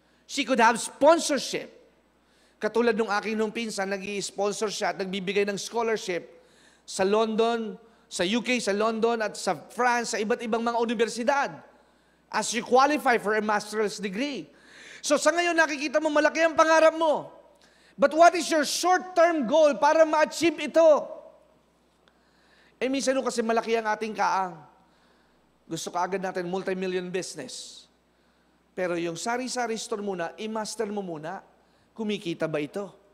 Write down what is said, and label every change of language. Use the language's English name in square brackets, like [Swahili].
[English] She could have sponsorship. [Filipino] Katulad nung aking nung pinsan, nag-i-sponsor siya at nagbibigay ng scholarship sa London, sa UK, sa London at sa France, sa iba't ibang mga universidad. [English] As you qualify for a master's degree. [Filipino] So sa ngayon nakikita mo, malaki ang pangarap mo. [English] But what is your short-term goal [Filipino] para ma-achieve ito? Minsan kasi malaki ang ating kaang. Gusto ka agad natin multi-million business. Pero yung sari-sari store muna, i-master mo muna, kumikita ba ito?